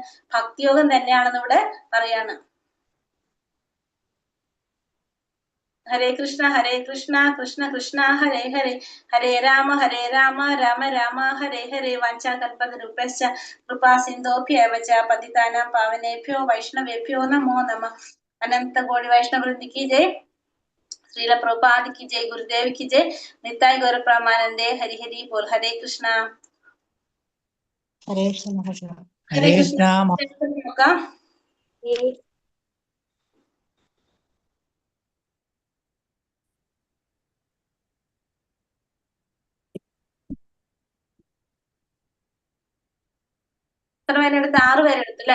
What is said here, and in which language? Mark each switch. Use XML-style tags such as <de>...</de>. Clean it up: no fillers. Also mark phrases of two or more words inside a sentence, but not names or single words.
<ml>ഭക്തിയോഗം തന്നെയാണെന്ന് ഇവിടെ പറയാണ്.</ml> <sa>ഹരേ കൃഷ്ണ കൃഷ്ണ കൃഷ്ണ ഹരേ ഹരേ, ഹരേ രാമ രാമ രാമ ഹരേ ഹരേ. വാഞ്ചാകൽപതരുഭ്യശ്ച കൃപാ സിന്ധോഭ്യേവ ച പതിതാനാം പാവനേഭ്യോ വൈഷ്ണവേഭ്യോ നമോ നമഃ. അനന്ത കോടി വൈഷ്ണവൃന്ദി</sa> <hi>की जय. श्रील प्रभुपाद की जय. गुरुदेव की जय. निताय गौर प्रमानंदे. हरि हरि बोल. हरे कृष्णा.</hi> <ml>ഹരേ കൃഷ്ണ.</ml> <hi>हरे कृष्णा.</hi> <ml>നോക്കാം. എത്ര പേരെടുത്ത്? 6 പേരെടുത്തു അല്ലെ.</ml>